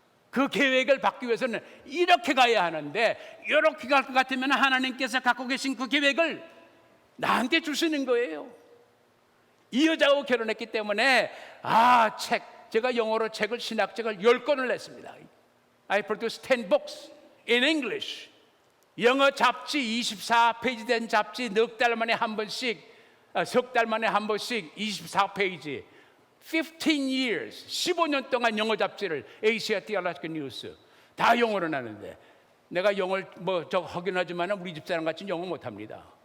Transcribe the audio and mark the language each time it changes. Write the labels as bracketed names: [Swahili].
[Korean] 그 계획을 받기 위해서는 이렇게 가야 하는데 이렇게 갈 것 같으면 하나님께서 갖고 계신 그 계획을 나한테 주시는 거예요. 이 여자하고 결혼했기 때문에 제가 영어로 신학책을 10권을 냈습니다. [English] I produced 10 books in English. [Korean] 영어 잡지 24페이지 된 잡지 넉 달 만에 한 번씩, 석 달 만에 한 번씩 24페이지. [English] 15 years, [Korean] 15년 동안 영어 잡지를 Asia Theological News 다 영어로 나는데 내가 영어를 하긴 하지만 우리 집사람 같이 영어 못합니다.